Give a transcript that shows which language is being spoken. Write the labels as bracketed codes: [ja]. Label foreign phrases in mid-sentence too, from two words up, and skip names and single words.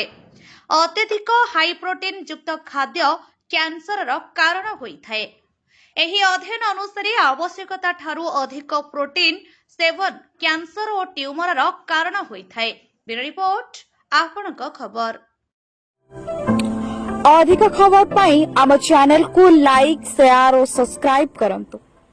[or] ଅତ୍ୟଧିକ ହାଇ ପ୍ରୋଟିନ୍ ଯୁକ୍ତ ଖାଦ୍ୟ କ୍ୟାନ୍ସରର କାରଣ ହୋଇଥାଏ। ଏହି ଅଧ୍ୟୟନ ଅନୁସାରେ ଆବଶ୍ୟକତା ଠାରୁ ଅଧିକ ପ୍ରୋଟିନ୍ ସେବନ କ୍ୟାନ୍ସର ଓ ଟ୍ୟୁମରର କାରଣ ହୋଇଥାଏ। ବ୍ୟୁରୋ ରିପୋର୍ଟ, ଆପଣଙ୍କ ଖବର। ଅଧିକ ଖବର ପାଇଁ ଆମ ଚ୍ୟାନେଲ କୁ ଲାଇକ, ଶେୟାର ଆଉ ସବସ୍କ୍ରାଇବ କରନ୍ତୁ।